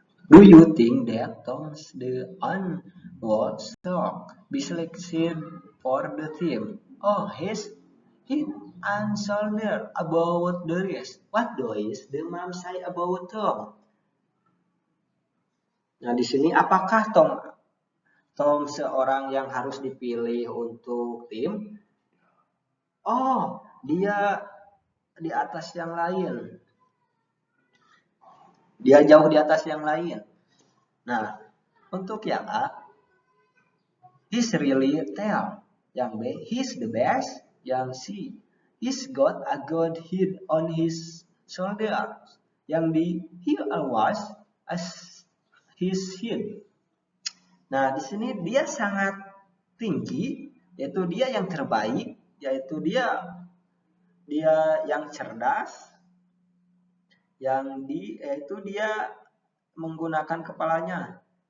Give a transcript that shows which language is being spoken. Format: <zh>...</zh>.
<en>Do you think that Tom's the one would be selected for the team? Oh, he's head and shoulder about the rest. What does the man say about Tom?</en> <id>Nah, di sini apakah Tom seorang yang harus dipilih untuk tim? Oh, dia di atas yang lain. Dia jauh di atas yang lain. Nah, untuk yang A,</id> <en>he's really tall.</en> <id>Yang B,</id> <en>he's the best.</en> <id>Yang C,</id> <en>he's got a good head on his shoulders.</en> <id>Yang D,</id> <en>he always has his head.</en> <id>Nah, di sini dia sangat tinggi, yaitu dia yang terbaik, yaitu dia yang cerdas, yaitu dia menggunakan kepalanya.</id>